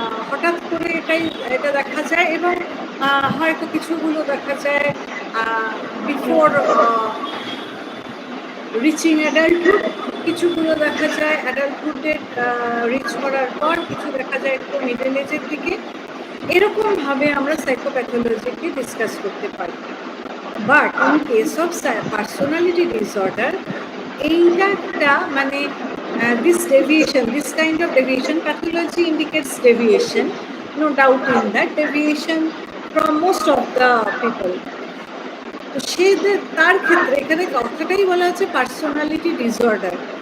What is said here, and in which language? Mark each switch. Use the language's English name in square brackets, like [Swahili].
[Bangla] হঠাৎ করে এটা দেখা যায়, এবং হয়তো কিছুগুলো দেখা যায় [English] before reaching adulthood, [Bangla] কিছুগুলো দেখা যায় অ্যাডাল্টহুডে রিচ করার পর, কিছু দেখা যায় একটু মিডল এজের দিকে। এরকমভাবে আমরা সাইকোপ্যাথোলজিকে ডিসকাস করতে পারি। [English] but in case of personality disorder, [Bangla] এইটা একটা মানে [English] this deviation, this kind of deviation, pathology indicates deviation, no doubt in that, deviation from most of the people. [Bangla] তো তার ক্ষেত্রে এখানে কথাটাই বলা হচ্ছে পার্সোনালিটি ডিসঅর্ডার।